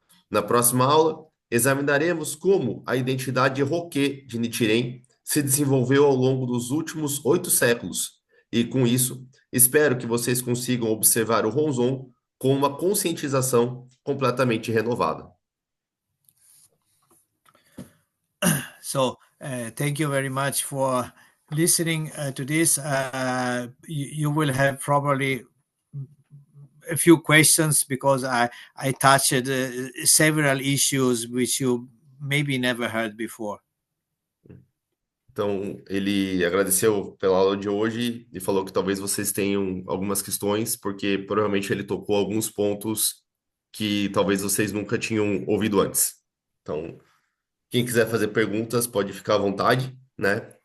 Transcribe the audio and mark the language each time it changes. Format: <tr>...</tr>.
<pt>Na próxima aula, examinaremos como a identidade Hokke de Nichiren se desenvolveu ao longo dos últimos 8 séculos, e com isso, espero que vocês consigam observar o Honzon com uma conscientização completamente renovada.</pt> <en>So, thank you very much for listening to this. You will have probably a few questions because I touched several issues which you maybe never heard before.</en> <pt>Então, ele agradeceu pela aula de hoje e falou que talvez vocês tenham algumas questões, porque provavelmente ele tocou alguns pontos que talvez vocês nunca tinham ouvido antes. Então, quem quiser fazer perguntas pode ficar à vontade, né?</pt>